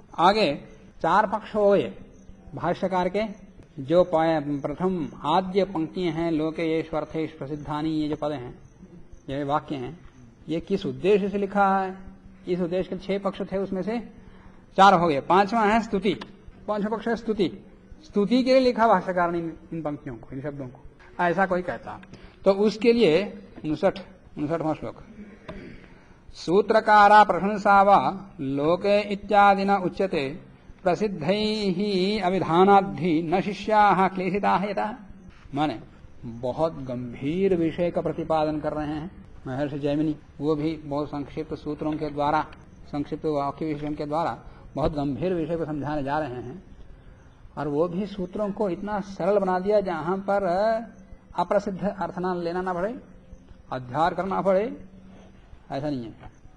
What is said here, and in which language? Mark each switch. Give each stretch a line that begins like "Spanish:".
Hindi: आगे चार पक्ष हो गए भाष्यकार के। जो प्रथम आद्य पंक्तियां हैं,
Sanskrit: लोके ये स्वर्थेश प्रसिद्धानी,
Hindi: ये जो पद हैं, ये वाक्य हैं, ये किस उद्देश्य से लिखा है? इस उद्देश्य के 6 पक्ष थे, उसमें से 4 हो गए। 5वां है स्तुति, 5वां पक्ष है स्तुति। स्तुति के लिए लिखा भाष्यकार ने इन पंक्तियों को, इन शब्दों को, ऐसा कोई कहता तो उसके लिए 59वां श्लोक
Sanskrit: सूत्रकारा प्रशंसा वा लोके इत्यादिना उच्यते प्रसिद्धैः अविधानाद्धि न शिष्याः क्लेशिताः यतः।
Hindi: माने बहुत गंभीर विषय का प्रतिपादन कर रहे हैं महर्षि जैमिनी। वो भी बहुत संक्षिप्त सूत्रों के द्वारा, संक्षिप्त वाक्य विषयों के द्वारा बहुत गंभीर विषय को समझाने जा रहे हैं। और वो भी सूत्रों को इतना सरल बना दिया जहां पर अप्रसिद्ध अर्थ ना लेना ना पड़े, अध्यार करना पड़े, ऐसा नहीं है।